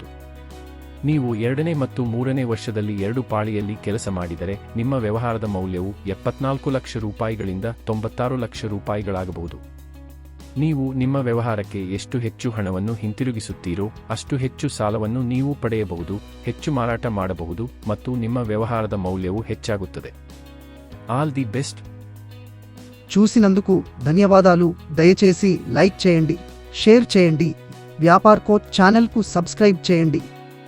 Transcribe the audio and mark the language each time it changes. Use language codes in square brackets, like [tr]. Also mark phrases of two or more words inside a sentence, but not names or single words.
[kn] ನೀವು 2ನೇ ಮತ್ತು 3ನೇ ವರ್ಷದಲ್ಲಿ 2 ಪಾಳಿಯಲ್ಲಿ ಕೆಲಸ ಮಾಡಿದರೆ ನಿಮ್ಮ ವ್ಯವಹಾರದ ಮೌಲ್ಯವು 74 ಲಕ್ಷ ರೂಪಾಯಿಗಳಿಂದ 96 ಲಕ್ಷ ರೂಪಾಯಿಗಳಾಗಬಹುದು. ನೀವು ನಿಮ್ಮ ವ್ಯವಹಾರಕ್ಕೆ ಎಷ್ಟು ಹೆಚ್ಚು ಹಣವನ್ನು ಹಿಂತಿರುಗಿಸುತ್ತೀರೋ ಅಷ್ಟು ಹೆಚ್ಚು ಸಾಲವನ್ನು ನೀವು ಪಡೆಯಬಹುದು, ಹೆಚ್ಚು ಮಾರಾಟ ಮಾಡಬಹುದು ಮತ್ತು ನಿಮ್ಮ ವ್ಯವಹಾರದ మౌల్యವು ಹೆಚ್ಚಾಗುತ್ತದೆ. [en] All the best. [te] చూసినందుకు ధన్యవాదాలు. దయచేసి లైక్ చేయండి, షేర్ చేయండి. వ్యాపార్ కోచ్ ఛానల్కు సబ్స్క్రైబ్ చేయండి.